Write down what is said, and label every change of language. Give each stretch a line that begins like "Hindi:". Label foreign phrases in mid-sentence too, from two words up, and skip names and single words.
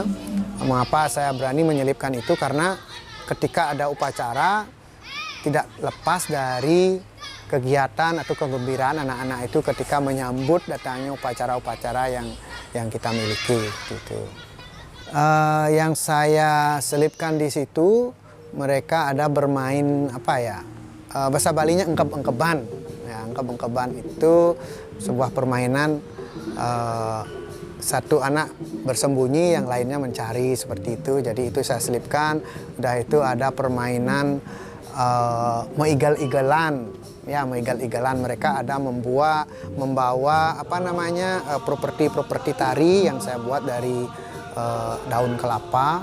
Indonesian: Mengapa saya berani menyelipkan itu? Karena ketika ada upacara tidak lepas dari kegiatan atau kegembiraan anak-anak itu ketika menyambut datangnya upacara-upacara yang kita miliki gitu. Yang saya selipkan di situ, mereka ada bermain apa ya, bahasa Balinya engkep-engkeban. Ya, engkep-engkeban itu sebuah permainan, satu anak bersembunyi, yang lainnya mencari, seperti itu. Jadi itu saya selipkan. Udah itu ada permainan meigal-igalan. Ya, meigal-igalan, mereka ada membawa apa namanya, properti tari yang saya buat dari daun kelapa.